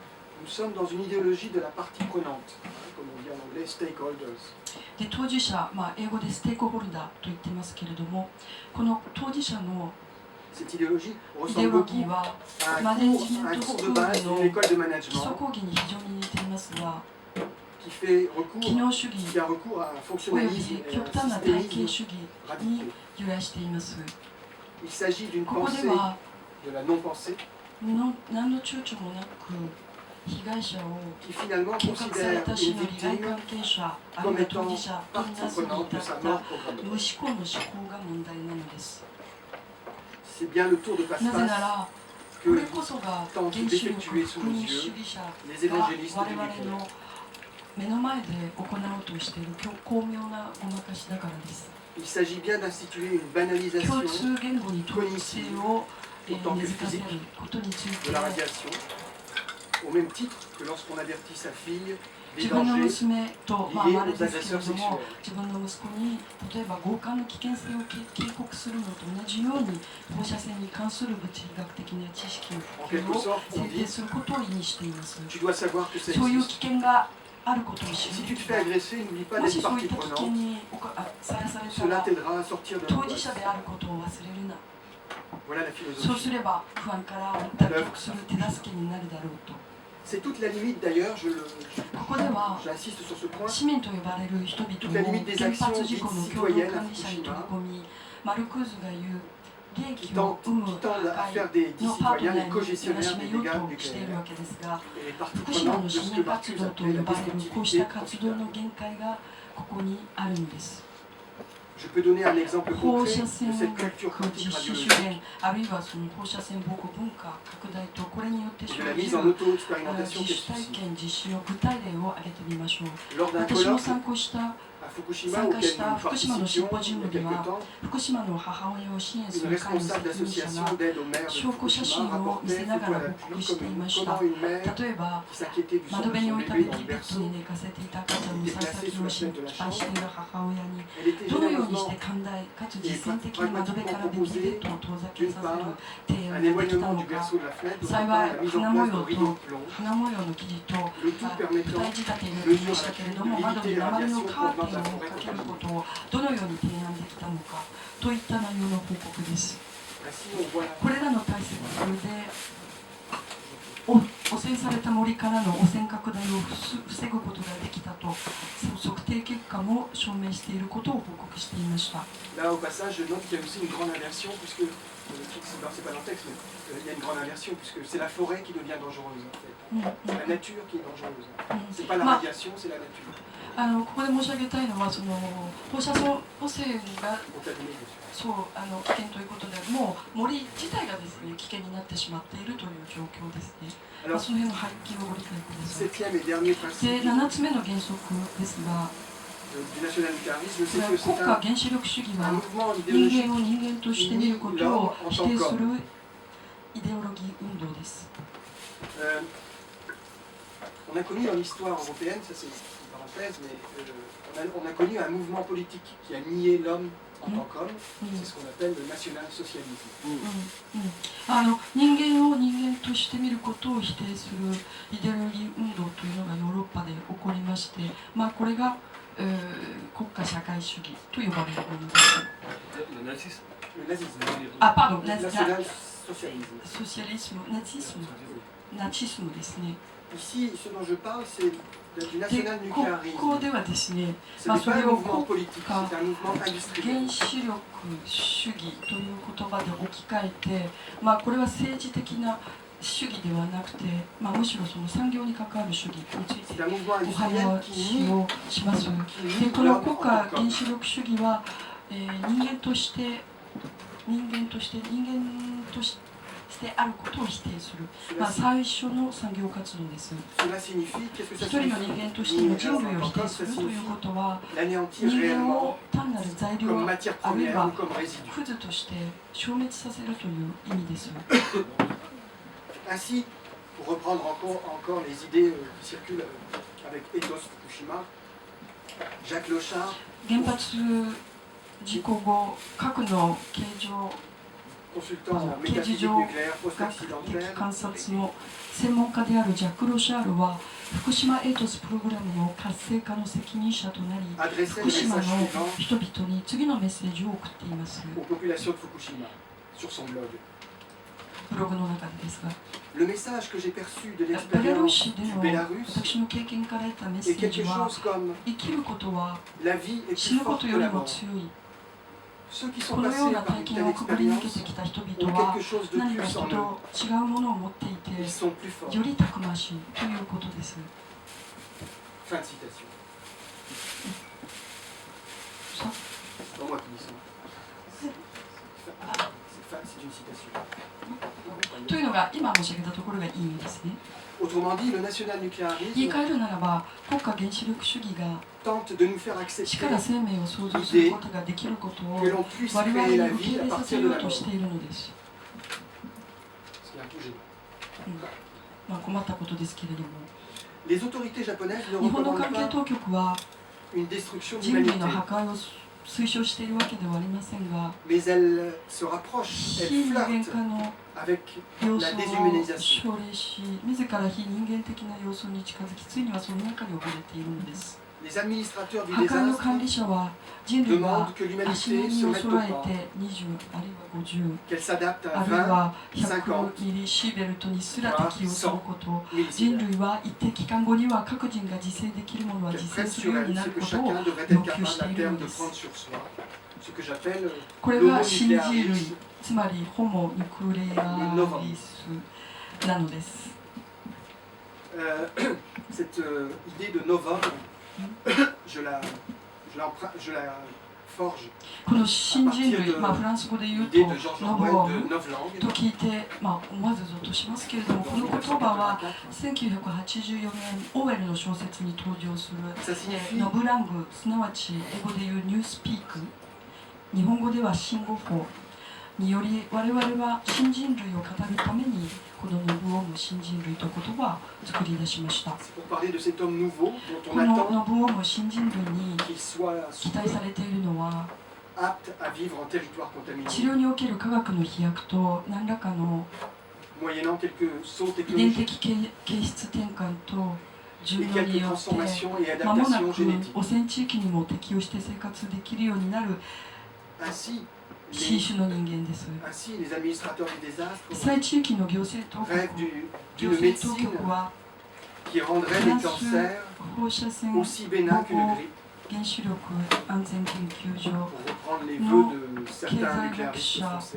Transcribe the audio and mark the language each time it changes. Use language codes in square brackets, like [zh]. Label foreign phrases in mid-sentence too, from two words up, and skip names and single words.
[ja] で、当事者、英語でステークホルダーと言ってますけれども、この当事者のイデオロギーはマネジメントスクールの基礎講義に非常に似ていますが、 [fr] qui fait [ja] 機能主義 [fr] qui a recours à un [ja] およ [fr] fonctionnalisme [ja] び [fr] et [ja] 極 [fr] un [ja] 端な体系 [fr] systémisme [ja] 主義 [fr] radical. [ja] に揺らしています。 [fr] Il s'agit d'une [ja] ここで [fr] pensée [ja] は [fr] de la non-pensée [ja] 何の躊躇もなく被害者を [fr] qui finalement [ja] 計画され [fr] considère [ja] た死 [fr] une [ja] の利害 [fr] victime [ja] 関係者あるい [fr] comme [ja] は当 [fr] étant [ja] 事者とみ [fr] partie [ja] なすに [fr] prenante [ja] 至 [fr] de [ja] っ [fr] sa [ja] た [fr] mort programmée. [ja] 無思考の思考が問題なのです。 [fr] C'est bien le tour de [ja] なぜな [fr] passe-passe [ja] らこれ [fr] que [ja] こそが [fr] tentent [ja] 原子力 [fr] d'effectuer sous [ja] 福 [fr] nos [ja] 音主 [fr] yeux [ja] 義者 [fr] les [ja] が [fr] évangélistes [ja] 我 [fr] du [ja] 々 [fr] nucléaire. [ja] の目の前で行おうとしている巧妙なごまかしだからです。 [fr] Il s'agit bien d'instituer une [ja] 共 [fr] banalisation [ja] 通言語に統一性を根付かせることについ [fr] de [ja] て [fr] la radiation, au même titre que lorsqu'on avertit sa fille des [ja] 自分の [fr] dangers [ja] 娘と、まあ、 [fr] liés [ja] まれ [fr] aux [ja] ですけれ [fr] agresseurs [ja] ども [fr] sexuels. [ja] 自分の息子に例えば強姦の危険性を警告するのと同じように放射線に関する物理学的な知識の [fr] En [ja] 普及 [fr] quelque [ja] を [fr] sorte, on [ja] 制定 [fr] dit [ja] することを意味しています。 [fr] tu dois savoir que ça [ja] そういう [fr] existe. [ja] 危険があることを知 [fr] Si [ja] る [fr] tu te fais agresser, n'oublie pas [ja] も [fr] d'être [ja] しそうい [fr] partie [ja] った危険 [fr] prenante. [ja] にさらされた [fr] Cela [ja] ら [fr] t'aidera à sortir de [ja] 当事 [fr] l'angoisse. [ja] 者であることを忘れるな。 [fr] Voilà la [ja] そうす [fr] philosophie. [ja] れば不安から脱却する手助けになるだろうと。 [fr] C'est toute la limite d'ailleurs, [ja] ここでは [fr] j'insiste sur ce point, [ja] 市民と呼ばれる人々を原発事故の共同管理者に取り込み、マルクーズが言う利 [fr] qui [ja] 益を [fr] tendent, [ja] 生む [fr] qui tendent à [ja] 会 [fr] faire des [ja] のパート [fr] citoyens [ja] ナ [fr] les [ja] ーに [fr] co-gestionnaires [ja] し [fr] des [ja] めよう [fr] dégâts [ja] としている [fr] nucléaires [ja] わけですが、 [fr] et les parties [ja] 福島 [fr] prenantes [ja] の [fr] de [ja] 市 [fr] ce [ja] 民 [fr] que [ja] 活 [fr] Marcuse [ja] 動と [fr] appelait [ja] 呼 [fr] la [ja] ばれるこうした [fr] destructivité [ja] 活動 [fr] profitable. [ja] の限界がここにあるのです。 [fr] Je peux donner un exemple [ja] 放 [fr] concret [ja] 射 [fr] de [ja] 線 [fr] cette culture [ja] 実施主 [fr] quantique [ja] 義あるいはその放射線防護文化拡大とこれによって生 [fr] de la [ja] じ [fr] mise en [ja] る [fr] auto-expérimentation [ja] 自主体 [fr] qu'elle suscite. [ja] 験実施の具体例を挙げてみましょう。 [fr] Lors d'un [ja] 私も [fr] colloque [ja] 参考した [fr] à Fukushima [ja] 参加 [fr] auquel [ja] した [fr] nous [ja] 福島のシン [fr] participions [ja] ポジウ [fr] il y [ja] ム [fr] a [ja] で [fr] quelque [ja] は [fr] temps, [ja] 福島の母親を支援す [fr] une [ja] る会の [fr] responsable [ja] 責任者 [fr] d'association [ja] が [fr] d'aide aux mères de [ja] 証拠写真 [fr] Fukushima [ja] を見せ [fr] rapportait [ja] なが [fr] photo [ja] ら [fr] à [ja] 報 [fr] l'appui [ja] 告していまし [fr] comment [ja] た。 [fr] une mère [ja] 例えば [fr] qui s'inquiétait du sang [ja] 窓 [fr] de [ja] 辺に [fr] son [ja] 置いた [fr] bébé [ja] ベ [fr] dans [ja] ビ [fr] le [ja] ーベッド [fr] berceau, [ja] に寝かせていた赤ちゃんのささきを心配している母親に [fr] elle était [ja] どのようにし [fr] généreusement [ja] て寛大かつ実践的に窓辺からベビーベッドを遠ざけさせる提 [fr] un [ja] 案ができた [fr] éloignement [ja] の [fr] du [ja] か。 [fr] berceau de la fenêtre, d'autre [ja] 幸 [fr] part [ja] い [fr] la mise [ja] 花 [fr] en [ja] 模 [fr] place [ja] 様 [fr] de rideaux [ja] と [fr] de plomb, [ja] 花模様の生地と [fr] le tout [ja] 舞 [fr] permettant [ja] 台仕立てになっていましたけれども窓に鉛のカーテンをかけることをどのように提案できたのかといった内容の報告です。 [fr] ainsi on voit [ja] これらの対策で汚染された森からの汚染拡大を防ぐことができたと測定結果も証明していることを報告していました。 [fr] là au passage je note qu'il y a aussi une grande inversion puisque c'est pas dans le texte mais il y a une grande inversion puisque c'est la forêt qui devient dangereuse en fait. C'est la nature qui est dangereuse. C'est pas la radiation, c'est la nature. [ja] ここで申し上げたいのはその放射線汚染が [fr] Contaminée, bien sûr. [ja] そう危険ということでもう森自体がですね危険になってしまっているという状況ですね。 [fr] Alors, [ja] その辺の背景をご理解ください。 [fr] septième et dernier [ja] で [fr] principe [ja] 7つ目の原則ですが [fr] du national-militarisme, c'est que [ja] 国 [fr] c'est [ja] 家原子力主義 [fr] un [ja] は [fr] mouvement [ja] 人 [fr] idéologique [ja] 間を人間として見ることを否定するイデオロギー運動です。 [fr] On a connu dans l'histoire européenne, ça c'est une parenthèse, mais on a connu un mouvement politique qui a nié l'homme en tant qu'homme, c'est ce qu'on appelle le national-socialisme. [ja] 人間を人間として見ることを否定するイデオロギー運動というのがヨーロッパで起こりまして、これが、国家社会主義と呼ばれるものです。 [fr] Le nazisme. Pardon, national-socialisme. [ja] ソシャリズム、ナチスムですね。 [fr] Ici, ce dont je parle, c'est du [ja] で [fr] national-nucléarisme. [ja] ここではですね、 [fr] Ce n'est [ja] そ [fr] pas [ja] れ [fr] un [ja] を [fr] mouvement [ja] 国 [fr] politique, [ja] 家 [fr] c'est un mouvement [ja] 原 [fr] industriel. [ja] 子力主義という言葉で置き換えて、これは政治的な主義ではなくて、むしろその産業に関わる主義について [fr] C'est un mouvement [ja] お [fr] industriel [ja] 話 [fr] qui nie, [ja] をします。で [fr] qui nie [ja] この [fr] l'homme [ja] 国 [fr] en [ja] 家 [fr] tant qu'homme. [ja] 原子力主義は、人間としてあることを否定する、最初の産業活動です。 [fr] Cela signifie, qu'est-ce que [ja] 一 [fr] ça [ja] 人の [fr] signifie? [ja] 人間としての人類を否定するということは、 [fr] L'anéantir [ja] 人間 [fr] réellement [ja] を単なる材料 [fr] comme matière [ja] あるい [fr] première [ja] は [fr] ou comme résidu. [ja] クズとして消滅させるという意味です。 [fr] Ainsi, pour reprendre encore les idées qui circulent avec Ethos Fukushima, Jacques Lochard, [ja] 原発事故後、核の形状 [fr] consultant en Qui est métaphysique du genre nucléaire [ja] 学的 [fr] post-accidentelle, [ja] 観察の専門家であるジャック・ロシャールは福島エイトスプログラムの活性化の責任者となり [fr] adressait [ja] 福 [fr] le [ja] 島の [fr] message suivant [ja] 人々に次のメッセージを送っています。 [fr] aux populations de Fukushima sur son blog. [ja] ブログの中でですが、 [fr] Le message que j'ai perçu de [ja] ベラルー [fr] l'expérience [ja] シで [fr] du [ja] の [fr] Bélarus [ja] 私の経験から得たメッセ [fr] est [ja] ージ [fr] quelque [ja] は、 [fr] chose comme [ja] 生きることは [fr] la vie est [ja] 死 [fr] plus [ja] ぬこ [fr] forte [ja] と [fr] que [ja] より [fr] la [ja] も [fr] mort. [ja] 強い。 [fr] Ceux qui [ja] こ [fr] sont [ja] のよう [fr] passés [ja] な [fr] par [ja] 体 [fr] une [ja] 験 [fr] telle [ja] をくぐり抜け [fr] expérience [ja] てきた人 [fr] ont [ja] 々は [fr] quelque chose de [ja] 何 [fr] plus [ja] か [fr] en [ja] 人 [fr] eux. [ja] と違うものを持っていて、 [fr] Ils sont plus forts. [ja] よりたくましいということです。 [fr] Fin de citation. [ja] さ [fr] C'est pas moi qui dis ça. C'est une citation. [ja] というのが今申し上げたところがいい意味ですね。 [fr] Autrement dit, le [ja] 言い [fr] national-nucléarisme [ja] 換えるならば、国家原子力主義が [fr] tente de nous faire [ja] 死 [fr] accepter [ja] から生命を創造することができることを [fr] que l'on puisse [ja] 我々 [fr] créer [ja] に [fr] la [ja] 受け [fr] vie [ja] 入 [fr] à [ja] れさせ [fr] partir [ja] よ [fr] de [ja] う [fr] la [ja] と [fr] mort. [ja] しているのです。 [fr] Ce qui est un peu gênant. [ja] まあ、困ったことですけれども、 [fr] Les autorités japonaises ne [ja] 日本の [fr] recommandent [ja] 関係 [fr] pas [ja] 当局は [fr] une destruction de [ja] 人類 [fr] l'humanité, [ja] の破壊を推奨しているわけではありませんが、 [fr] mais elles se rapprochent, [ja] 非 [fr] elles [ja] 人間 [fr] flirtent [ja] 化の [fr] avec [ja] 要 [fr] la [ja] 素を [fr] déshumanisation. [ja] 奨励し、自ら非人間的な要素に近づき、ついにはその中に溺れているのです。 [fr] Les administrateurs du [ja] 破壊の管 [fr] désastre [ja] 理者は人類が [fr] demandent que [ja] 足 [fr] l'humanité [ja] 並み [fr] se [ja] を [fr] mette [ja] 揃 [fr] au [ja] え [fr] pas, [ja] て20あるいは50 [fr] qu'elle s'adapte [ja] あ [fr] à [ja] るいは 50 100ミリシーベルトにすら適用すること人 [fr] millisievert. [ja] 類は一定期間後には各人が自制できるものは [fr] Qu'elle [ja] 自制 [fr] prenne [ja] す [fr] sur [ja] るよう [fr] elle [ja] にな [fr] ce [ja] る [fr] que [ja] ことを [fr] chacun devrait être [ja] 要求 [fr] capable [ja] して [fr] à [ja] いる [fr] terme [ja] の [fr] de [ja] です [fr] prendre sur soi. Ce que j'appelle [ja] これが [fr] l'homo [ja] 新人類 [fr] nuclearis, [ja] つまりホモ・ニクレアリスなのです [fr] cette idée de novum, je la forge [ja] この新人類、フランス語で言うと [fr] l'idée de Georges [ja] ノボ [fr] Orwell [ja] ー [fr] de [ja] ム [fr] novlangue. [ja] と聞いて、思わずゾッとしますけれども、この言葉は1984年オーウェルの小説に登場する [fr] Ça signifie [ja] ノブラング、すなわち英語で言うニュースピーク、日本語では新語法により我々は新人類を語るためにこのノブオム新人類という言葉を作り出しました。 [fr] C'est pour parler de cet homme nouveau dont [ja] こ [fr] on [ja] の [fr] attend [ja] ノブオム新人類に [fr] qu'il soit [ja] 期待されているのは [fr] apte à vivre en territoire [ja] 治 [fr] contaminé, [ja] 療における科学の飛躍と何らかの [fr] moyennant quelques sauts [ja] 遺伝 [fr] technologiques [ja] 的形質転換と [fr] et [ja] 順応 [fr] quelques [ja] によって [fr] transformations et [ja] 間もな [fr] adaptations [ja] く [fr] génétiques. [ja] 汚染地域にも適応して生活できるようになる [fr] Ainsi, [ja] 新種の人間です。 [fr] les administrateurs du [ja] 被 [fr] désastre [ja] 災地域の行政当局 [fr] rêvent [ja] 行 [fr] d'une [ja] 政当 [fr] médecine [ja] 局は [fr] qui rendrait [ja] フ [fr] les [ja] ランス [fr] cancers [ja] 放射線 [fr] aussi bénins qu'une grippe, [ja] 原子力安全研究所 [fr] pour reprendre les Non. vœux de [ja] 経 [fr] certains [ja] 済学 [fr] nucléaristes [ja] 者 [fr] français.